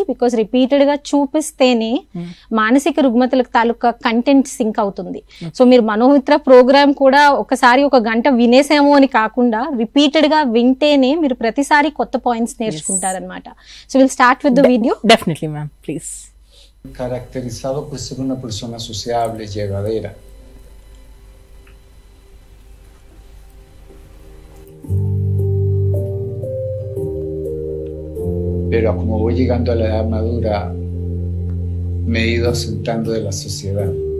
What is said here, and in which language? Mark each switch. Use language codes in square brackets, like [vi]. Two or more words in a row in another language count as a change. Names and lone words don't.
[en] because repeated [te] గా చూపిస్తేనే మానసిక రుగ్మతలకు తాలూకా [en] content sink [te] అవుతుంది. సో మీరు మనోమిత్ర ప్రోగ్రామ్ కూడా ఒకసారి ఒక గంట వినేసాము అని కాకుండా రిపీటెడ్ గా వింటేనే మీరు ప్రతిసారి కొత్త పాయింట్స్ నేర్చుకుంటారనమాట. [en] So will start with the video. Definitely ma'am, please. [es] Caracterizado por ser una persona sociable, llevadera. Pero como voy llegando a la edad madura, me he ido ausentando de la sociedad.